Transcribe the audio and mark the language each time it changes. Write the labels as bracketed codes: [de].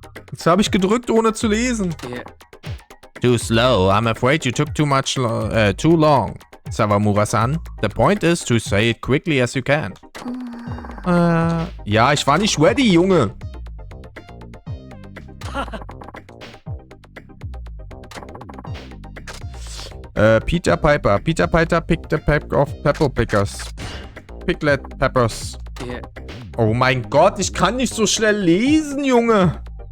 [de] Jetzt habe ich gedrückt, ohne zu lesen. [en] Too slow. I'm afraid you took too long. Sawamura-san, the point is to say it quickly as you can. [de] Ja, ich war nicht ready, Junge. [en] Peter Piper. Peter Piper picked a pack of pepper pickers. Piglet peppers. [de] Oh mein Gott, ich kann nicht so schnell lesen, Junge.